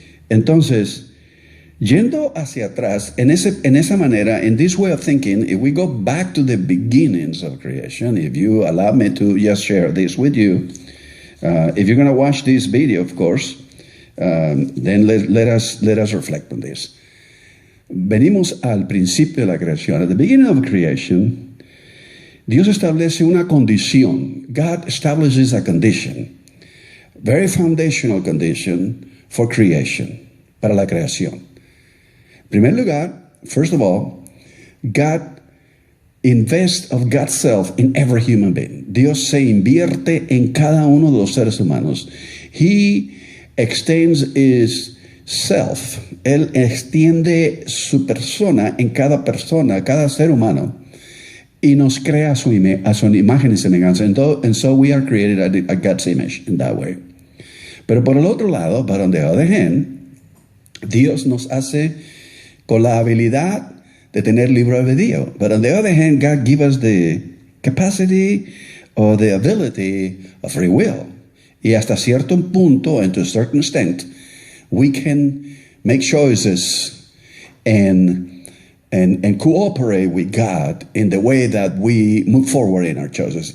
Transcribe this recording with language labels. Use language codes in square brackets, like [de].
[es] Entonces, yendo hacia atrás, en esa manera, [en] in this way of thinking, if we go back to the beginnings of creation, if you allow me to just share this with you, if you're going to watch this video, of course, then let us reflect on this. [es] Venimos al principio de la creación. [en] At the beginning of creation, [es] Dios establece una condición. [en] God establishes a condition, very foundational condition for creation, [es] para la creación. En primer lugar, [en] first of all, God invests of God's self in every human being. [es] Dios se invierte en cada uno de los seres humanos. [en] He extends his self. [es] Él extiende su persona en cada persona, cada ser humano, y nos crea a su imagen y semejanza. [en] And so we are created at God's image in that way. [es] Pero por el otro lado, [en] but on the other hand, [es] Dios nos hace con la habilidad de tener libre albedrío. [en] But on the other hand, God gives us the capacity or the ability of free will. [es] Y hasta cierto punto, [en] and to a certain extent, we can make choices and cooperate with God in the way that we move forward in our choices.